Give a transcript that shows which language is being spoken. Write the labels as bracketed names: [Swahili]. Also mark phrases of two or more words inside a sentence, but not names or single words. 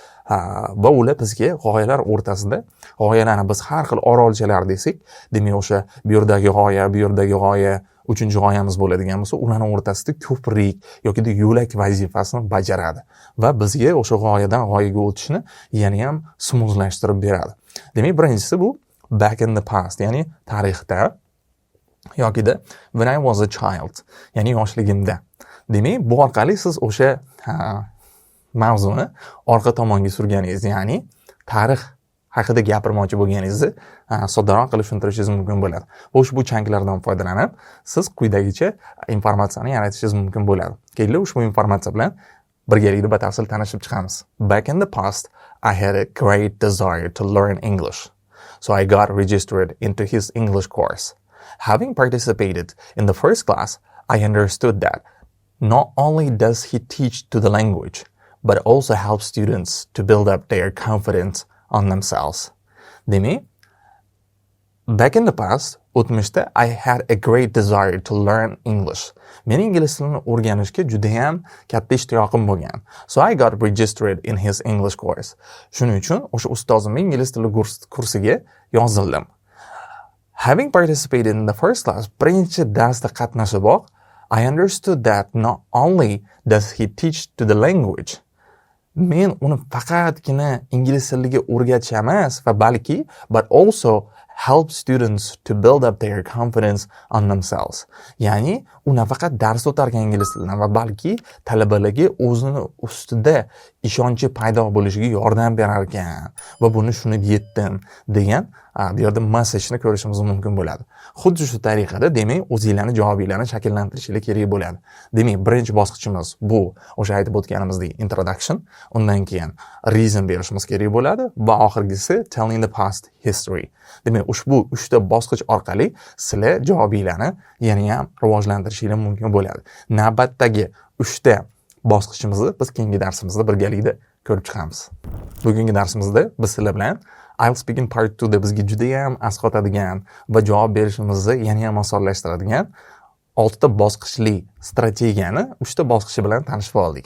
[Uzbek] Va ular bizga g'oyalar o'rtasida, g'oyalarni biz har xil orolchalar desak, demak o'sha bu yerdagi g'oya, uchinchi g'oyamiz bo'ladigan bo'lsa, ularning o'rtasida ko'prik yoki yo'lak vazifasini bajaradi va bizga o'sha g'oyadan g'oyaga o'tishni yana ham smoothlashtirib beradi. Demak, birinchisi bu [English] back in the past, [Uzbek] ya'ni tarixda yokida [English] when I was a child, [Uzbek] ya'ni yoshligimda. Demak, bu orqali siz o'sha mavzuni orqa tomonga surganingiz, ya'ni tarix haqida gapirmoqchi bo'lganingizni soddaroq qilib tushuntirishingiz mumkin bo'ladi. Ushbu chunklardan foydalanib, siz quyidagicha informatsiyani yaratishingiz mumkin bo'ladi. Keling, ushbu informatsiya bilan birgalikda batafsil tanishib chiqamiz. [English] Back in the past, I had a great desire to learn English. So I got registered into his English course. Having participated in the first class, I understood that not only does he teach to the language, but also helps students to build up their confidence on themselves. Demak, back in the past, o'tmishda I had a great desire to learn English. [Uzbek] Men ingliz tilini o'rganishga juda ham katta ishtiyoqim bo'lgan. [English] So I got registered in his English course. [Uzbek] Shuning uchun o'sha ustozimning ingliz tili kursiga yozildim. [English] Having participated in the first class, [Uzbek] birinchi darsda qatnashiboq, [English] I understood that not only does he teach to the language, [Uzbek] men uni faqatgina ingliz tiliga o'rgatish emas va balki, [English] but also help students to build up their confidence on themselves. [Uzbek] Ya'ni u nafaqat dars o'tarkan ingliz tilidan va balki talabalarga o'zini ustida ishonchi paydo bo'lishiga yordam berar ekan va buni shuni yetdim degan bu yerda messajni ko'rishimiz mumkin bo'ladi. Xuddi shu tariqada demak o'zingizlarning javobinglarni shakllantirishingiz kerak bo'ladi. Demak, birinchi bosqichimiz bu o'sha aytib o'tganimizdek introduction, undan keyin reason berishimiz kerak bo'ladi va oxirgisi [English] telling the past history. [Uzbek] Demak, ushbu 3 ta bosqich orqali sizlar javobinglarni yana ham rivojlantirishingiz mumkin bo'ladi. Navbatdagi 3 ta bosqichimizni biz keyingi darsimizda birgalikda ko'rib chiqamiz. Bugungi darsimizda biz sizlar bilan IELTS Speaking Part 2 da bizga juda ham asqotadigan va javob berishimizni yana ham osonlashtiradigan 6 ta bosqichli strategiyani 3 ta bosqichi bilan tanishib oldik.